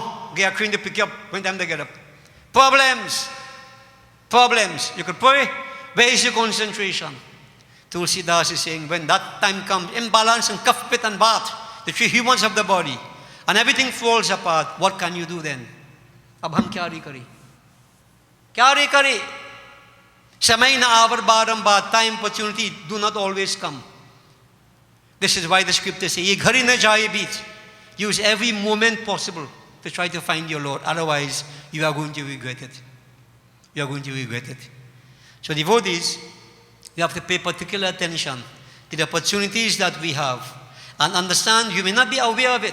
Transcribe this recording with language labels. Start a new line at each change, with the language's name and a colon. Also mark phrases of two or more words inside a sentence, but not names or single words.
English: Get a crane to pick you up when time to get up. Problems. Problems. You could pray. Where is your concentration? Tulsidas is saying, when that time comes, imbalance in kapha, pitta and vata, the three humors of the body, and everything falls apart, what can you do then?
Hindi: अब हम क्या रे करे? क्या रे करे? समय न अवर बारंबार,
English: time, opportunity do not always come. This is why the scriptures say,
Hindi: ये घड़ी न जाए बीत.
English: Use every moment possible to try to find your Lord. Otherwise, you are going to regret it. You are going to regret it. So devotees, we have to pay particular attention to the opportunities that we have and understand you may not be aware of it.